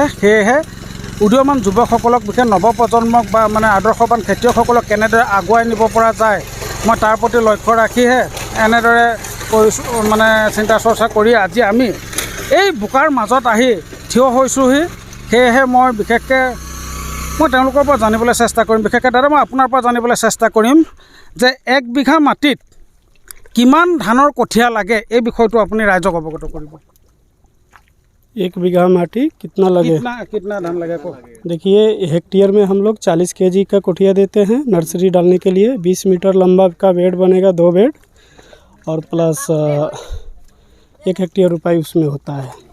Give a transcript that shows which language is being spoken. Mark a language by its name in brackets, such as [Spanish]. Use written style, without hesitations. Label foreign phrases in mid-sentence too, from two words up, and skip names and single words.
[Assamese] সেয়েহে উদীয়মান যুৱকসকলক, বিশেষ নৱপ্ৰজন্মক বা আদৰ্শৱান খেতিয়কসকলক কেনেদৰে আগুৱাই নিব পৰা যায় মই তাৰ প্ৰতি লক্ষ্য ৰাখিহে এনেদৰে কৰিছোঁ, চিন্তা চৰ্চা কৰি আজি আমি এই বোকাৰ মাজত আহি থিয় হৈছোঁহি। সেয়েহে মই বিশেষকৈ তেওঁলোকৰ পৰা জানিবলৈ চেষ্টা কৰিম। বিশেষকৈ দাদা মই আপোনাৰ পৰা জানিবলৈ চেষ্টা কৰিম যে 1 বিঘা মাটিত কিমান ধানৰ কঠীয়া লাগে এই বিষয়টো আপুনি ৰাইজক অৱগত কৰিব। [Hindi] 1 बीघा माटी कितना लगे? कितना धान लगे को? देखिए हेक्टेयर में हम लोग 40 kg का कोठिया देते हैं नर्सरी डालने के लिए। 20 मीटर लंबा का बेड बनेगा, 2 बेड, और प्लस 1 हेक्टेयर रुपाई उसमें होता है।